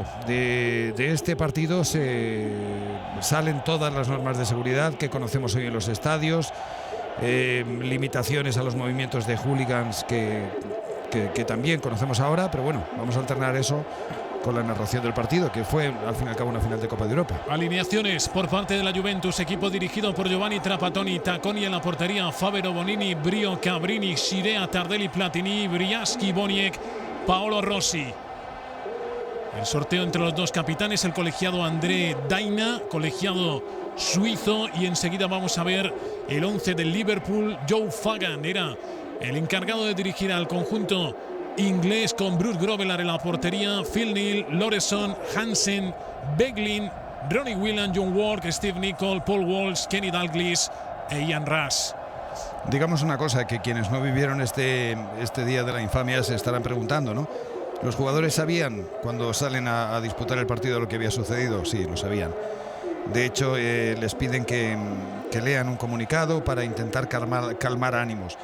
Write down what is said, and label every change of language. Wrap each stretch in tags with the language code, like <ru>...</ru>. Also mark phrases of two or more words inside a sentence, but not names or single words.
<es>De este partido salen todas las normas de seguridad que conocemos hoy en los estadios, limitaciones a los movimientos de hooligans que también conocemos ahora, pero bueno, vamos a alternar eso con la narración del partido, que fue al fin y al cabo una final de Copa de Europa. Alineaciones por parte de la Juventus, equipo dirigido por Giovanni Trapattoni. Tacconi en la portería, Fabero, Bonini, Brio, Cabrini, Scirea, Tardelli, Platini, Briaschi, Boniek, Paolo Rossi. El sorteo entre los dos capitanes, el colegiado André Daina, colegiado suizo, y enseguida vamos a ver el 11 del Liverpool. Joe Fagan era el encargado de dirigir al conjunto inglés, con Bruce Grovelar en la portería, Phil Neal, Lorenson, Hansen, Beglin, Ronnie Whelan, John Ward, Steve Nicol, Paul Walsh, Kenny Dalglish e Ian Rush. Digamos una cosa que quienes no vivieron este día de la infamia se estarán preguntando, ¿no? ¿Los jugadores sabían cuando salen a disputar el partido lo que había sucedido? Sí, lo sabían. De hecho, les piden que lean un comunicado para intentar calmar ánimos.</es>